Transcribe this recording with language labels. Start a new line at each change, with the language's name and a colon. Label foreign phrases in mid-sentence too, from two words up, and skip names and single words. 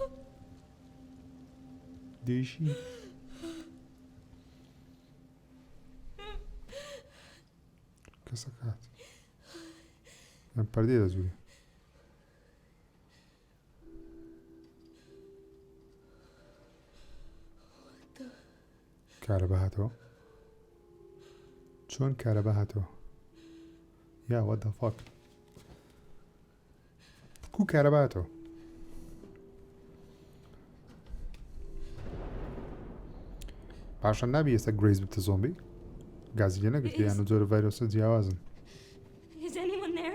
Central Kurdish: دێشی کەسە کات ئەم پەردەی دەزووری کارەبا هاتەوە چۆن کارەبا هاتەوە یا
English: what the fuck
Central Kurdish: کو کارەبا هاتەوە پاشان نابی ئێستا گرێز بتە زۆمبی گازی لێ نەگرتە یان زۆر ڤایرۆسە جیاوازن
English: Is anyone there?